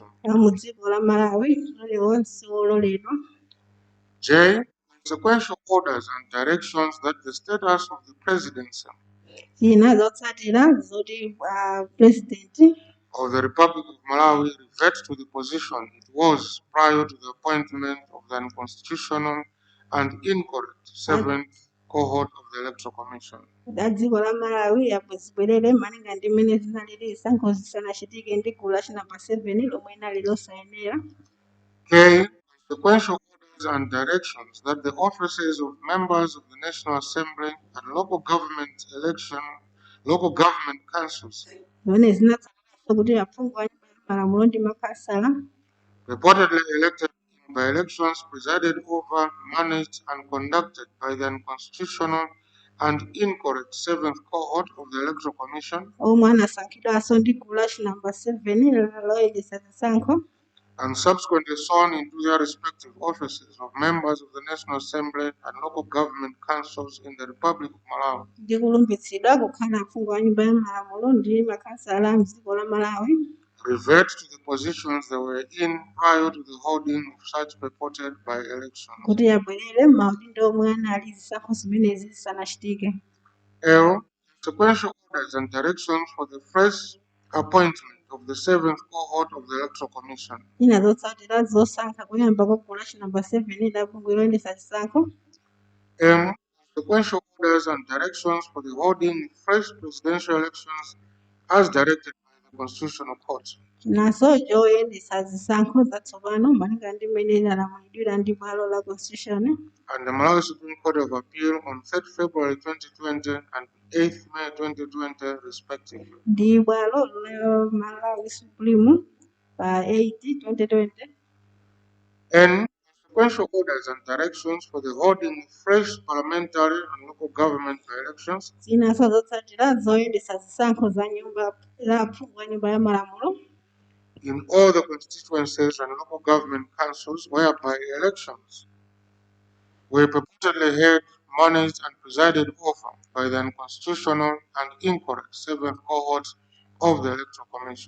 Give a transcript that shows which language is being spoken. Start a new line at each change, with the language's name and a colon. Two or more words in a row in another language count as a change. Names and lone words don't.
Nyanja: mu dziko la Malawi liwonse ololedwa.
English: J. Consequential orders and directions that the status of the presidency
Nyanja: Ina zotsatira zoti president
English: of the Republic of Malawi revert to the position it was prior to the appointment of the unconstitutional and incorrect 7th cohort of the Electoral Commission.
Nyanja: a dziko la Malawi zibwerere malinga ndi mmene zinalili zisankho zisanachitike ndi gulu la namba 7 lomwe linali losayenera.
English: K. Consequential orders and directions that the offices of members of the National Assembly and local government councils
Nyanja: Zimene zinatsatira kuti aphungu a nyumba ya malamulo ndi makhansala
English: reportedly elected by elections presided over, managed and conducted by the unconstitutional and incorrect 7th cohort of the Electoral Commission
Nyanja: omwe anasankhidwanso ndi gulu la namba 7 loyendetsa zisankho
English: and subsequently sworn into their respective offices of members of the National Assembly and local government councils in the Republic of Malawi
Nyanja: ndi kulumbiritsidwa kukhala aphungu a nyumba ya malamulo ndi makhansala a mdziko la Malawi
English: revert to the positions they were in prior to the holding of such purported by-elections.
Nyanja: kuti abwerere m'maudindo omwe anali zisankho zimenezi zisanachitike.
English: L. Sequential orders and directions for the fresh appointment of the 7th cohort of the Electoral Commission.
Nyanja: Ina zotsatira zosankha kuyamba kwa gulu la namba 7 la aphungu loyendetsa zisankho.
English: M. Sequential orders and directions for the holding of fresh presidential elections as directed by the Constitutional Court.
Nyanja: Naso joyendetsa zisankho zatsopano malinga ndi mmene lalamulidwira ndi bwalo la constitution
English: and the Malawi Supreme Court of Appeal on 3rd February 2020 and 8th May 2020 respectively.
Nyanja: ndi bwalo la Malawi Supreme pa 8 2020.
English: N. Sequential orders and directions for the holding of fresh parliamentary and local government elections
Nyanja: Zinaso zotsatira zoyendetsa zisankho za nyumba la aphungu a nyumba ya malamulo
English: in all the constituencies and local government councils whereby elections were purportedly held, managed and presided over by the unconstitutional and incorrect 7th cohort of the Electoral Commission.